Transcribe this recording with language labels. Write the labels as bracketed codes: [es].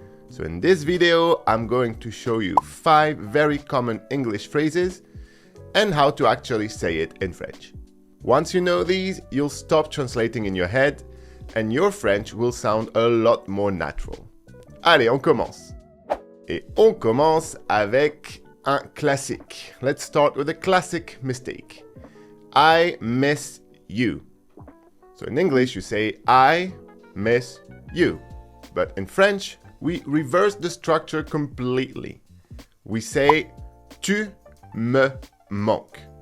[en] So in this video, I'm going to show you 5 very common English phrases and how to actually say it in French. Once you know these, you'll stop translating in your head and your French will sound a lot more natural. [fr] Allez, on commence. Et on commence avec un classique. [en] Let's start with a classic mistake. I miss you. So in English, you say, I miss you. But in French, we reverse the structure completely. We say, [fr] tu me manques.